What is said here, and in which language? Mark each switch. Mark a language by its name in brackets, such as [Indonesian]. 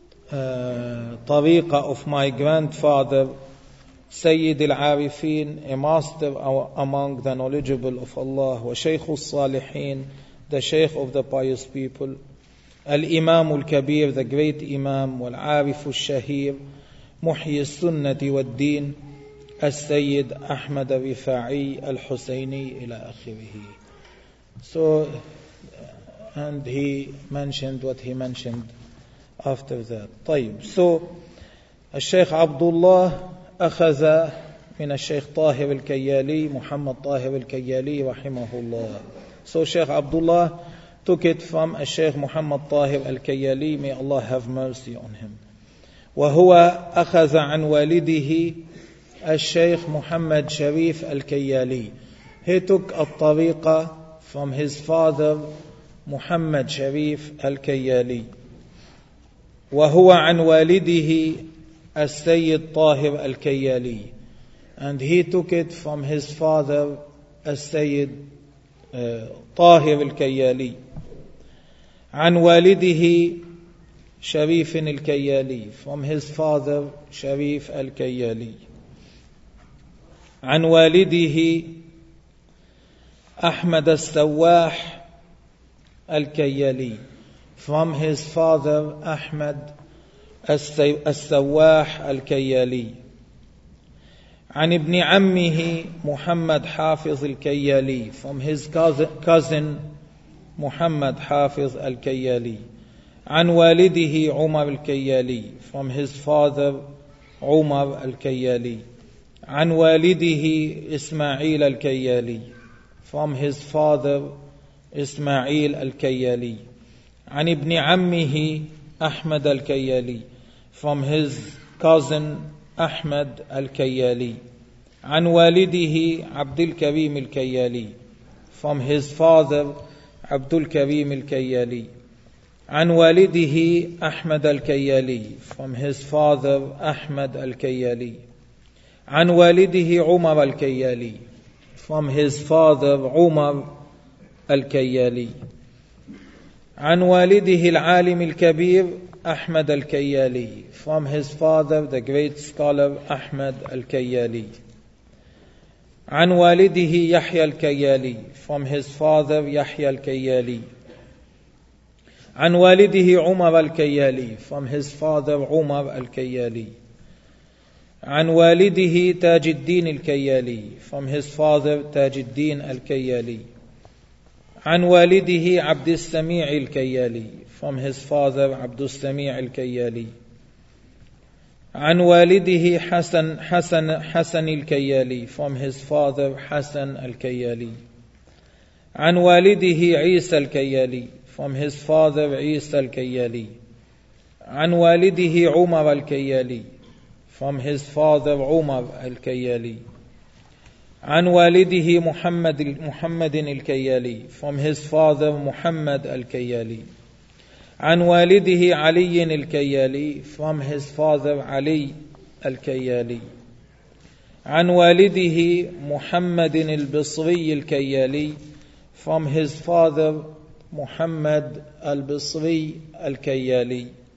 [Arabic] طريقة [English] of my grandfather, [Arabic] سيد العارفين, [English] a master among the knowledgeable of Allah, [Arabic] وشيخ الصالحين, [English] the sheikh of the pious people, [Arabic] الإمام الكبير, [English] the great imam, [Arabic] والعارف الشهير, محي السنة والدين, السيد أحمد الرفاعي الحسيني إلى آخره. [English] So, and he mentioned what he mentioned after that. [Arabic] طيب, [English] so, [Arabic] الشيخ عبد الله أخذ من الشيخ طاهر الكيالي, محمد طاهر الكيالي رحمه الله. [English] So Sheikh Abdullah took it from Sheikh Muhammad Tahir Al-Kayali, may Allah have mercy on him. [Arabic] وهو أخذ عن والده الشيخ محمد شريف الكيالي. [English] He took الطريقة from his father محمد شريف الكيالي. [Arabic] وهو عن والده السيد طاهر الكيالي. [English] And he took it from his father السيد طاهر الكيالي. [Arabic] عن والده شريف الكيالي. [English] From his father شريف الكيالي. [Arabic] عن والده أحمد السواح الكيالي. [English] From his father أحمد السواح الكيالي. [Arabic] عن ابن عمه محمد حافظ الكيالي. [English] From his cousin محمد حافظ الكيالي. [Arabic] عن والده عمر الكيالي. [English] From his father عمر الكيالي. [Arabic] عن والده إسماعيل الكيالي. [English] From his father إسماعيل الكيالي. [Arabic] عن ابن عمه أحمد الكيالي. [English] From his cousin أحمد الكيالي. [Arabic] عن والده عبد الكريم الكيالي. [English] From his father [Arabic] عبد الكريم الكيالي. عن والده أحمد الكيالي. [English] From his father أحمد الكيالي. [Arabic] عن والده عمر الكيالي. [English] From his father عمر الكيالي. [Arabic] عن والده العالم الكبير أحمد الكيالي. [English] From his father, the great scholar أحمد الكيالي. [Arabic] عن والده يحيى الكيالي. [English] From his father يحيى الكيالي. [Arabic] عن والده عمر الكيالي. [English] From his father عمر الكيالي. [Arabic] عن والده تاج الدين الكيالي. [English] From his father [Arabic] تاج الدين الكيالي. عن والده عبد السميع الكيالي. [English] From his father [Arabic] عبد السميع الكيالي. عن والده حسن الكيالي. [English] From his father حسن الكيالي. [Arabic] عن والده عيسى الكيالي. [English] From his father عيسى الكيالي. [Arabic] عن والده عمر الكيالي. [English] From his father عمر الكيالي. [Arabic] عن والده محمد الكيالي. [English] From his father محمد الكيالي. [Arabic] عن والده علي الكيالي. [English] From his father [Arabic] علي الكيالي. عن والده محمد البصري الكيالي, [English] from his father [Arabic] محمد البصري الكيالي.